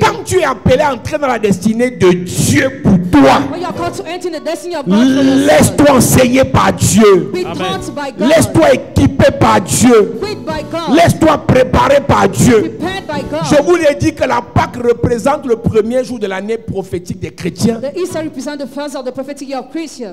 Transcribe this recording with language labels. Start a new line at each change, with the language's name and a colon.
French: Quand tu es appelé à entrer dans la destinée de Dieu pour toi,
English: When you are called to enter in the destiny of God for yourself,
French: laisse-toi enseigner par Dieu.
English: be Amen. taught by God,
French: Laisse-toi équiper par Dieu.
English: equipped by God,
French: Laisse-toi préparer par Dieu.
English: prepared by God.
French: Je vous l'ai dit que la Pâque représente le premier jour de l'année prophétique des chrétiens,
English: The Easter represents the first of the prophetic year of Christians,